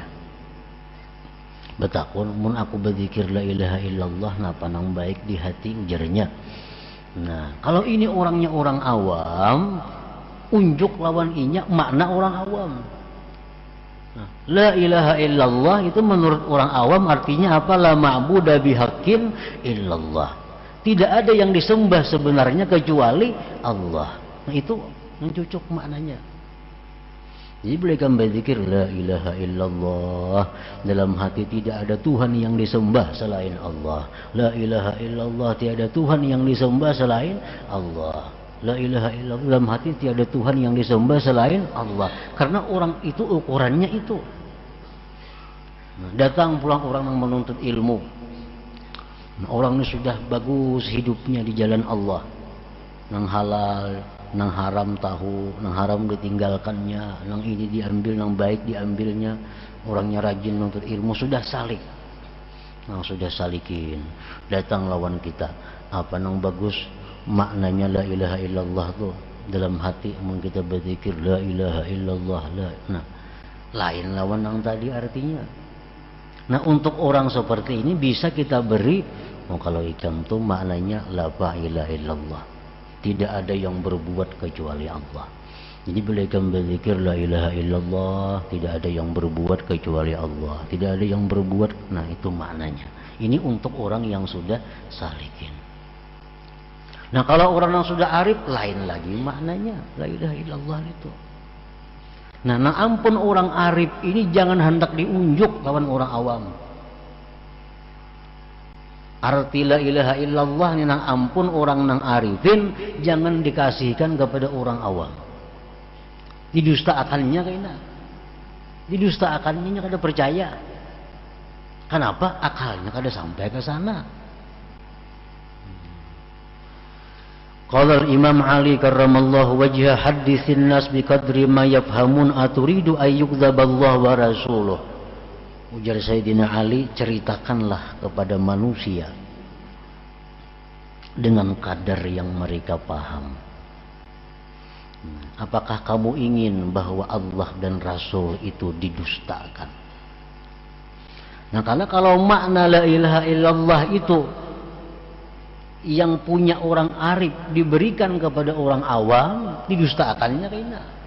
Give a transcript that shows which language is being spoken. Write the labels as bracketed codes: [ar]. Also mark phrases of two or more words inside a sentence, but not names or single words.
[bjn] Betakun, mun aku berzikir [ar] لا إله إلا الله [bjn] napa nang baik di hati, ujarnya. Nah kalau ini orangnya orang awam, unjuk lawan inya makna orang awam. [ar] لا إله إلا الله [id] itu menurut orang awam artinya apa? [ar] لا معبود بحق إلا الله. [id] Tidak ada yang disembah sebenarnya kecuali Allah. Nah itu yang cocok maknanya. Jadi boleh kamu berzikir [ar] لا إله إلا الله, [id] dalam hati tidak ada Tuhan yang disembah selain Allah. [ar] لا إله إلا الله, [id] tiada Tuhan yang disembah selain Allah. [ar] لا إله إلا الله, [id] dalam hati tiada Tuhan yang disembah selain Allah. Karena orang itu ukurannya itu. Nah, datang pulang orang yang menuntut ilmu. Orang ini sudah bagus hidupnya di jalan Allah, [bjn] nang halal, nang haram tahu, nang haram ditinggalkannya, nang ini diambil, nang baik diambilnya. [id] Orangnya rajin menuntut ilmu, sudah salik, nang sudah salikin. [bjn] Datang lawan kita, apa nang bagus maknanya [ar] لا إله إلا الله [bjn] tuh dalam hati, mun kita berzikir [ar] لا إله إلا الله [bjn] la. [id] Nah, lain lawan yang tadi artinya. Nah, untuk orang seperti ini bisa kita beri, kalau ikan tuh maknanya [ar] لا إله إلا الله, [id] tidak ada yang berbuat kecuali Allah. Jadi bila ikan berzikir [ar] لا إله إلا الله, [id] tidak ada yang berbuat kecuali Allah, tidak ada yang berbuat. Nah, itu maknanya. Ini untuk orang yang sudah salikin. Nah, kalau orang yang sudah arif, lain lagi maknanya [ar] لا إله إلا الله [id] itu. [bjn] Nah, ampun orang arif ini jangan hendak diunjuk lawan orang awam. [id] Arti [ar] لا إله إلا الله [id] ini ampun orang nang arifin jangan dikasihkan kepada orang awam. [bjn] Didustakannya kayaknya. Didustakannya kada percaya. [id] Kenapa? [bjn] Akalnya kada sampai ke sana. [ar] قال الإمام علي كرم الله وجهه حدثوا الناس بقدر ما يفهمون أتريدون أن يكذب الله ورسوله. [id] Ujar Sayyidina Ali, ceritakanlah kepada manusia dengan kadar yang mereka paham. Apakah kamu ingin bahwa Allah dan Rasul itu didustakan? Nah, karena kalau makna [ar] لا إله إلا الله [id] itu yang punya orang arif diberikan kepada orang awam, didustakannya kayaknya.